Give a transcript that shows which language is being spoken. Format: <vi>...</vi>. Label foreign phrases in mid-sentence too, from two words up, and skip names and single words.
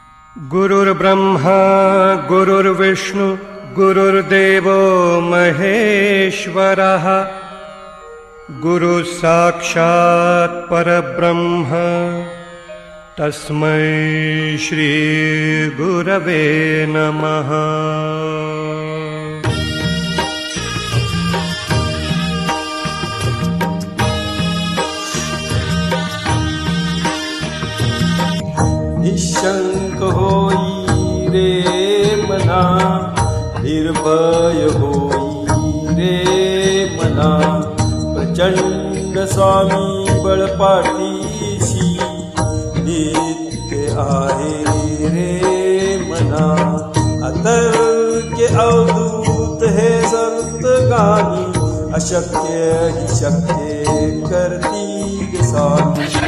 <sa>गुरुर्ब्रह्मा गुरुर्विष्णु गुरुर्देवो महेश्वरः गुरुः साक्षात् परब्रह्म तस्मै श्री गुरवे नमः।</sa> <mr>निशंक होई रे मना, निर्भय होई रे मना, प्रचंड स्वामी बळपाठीशी नित्य आहे रे मना। अतर्क्य अवधूत हे संत गाणी, अशक्य ही शक्य करतील स्वामी।</mr>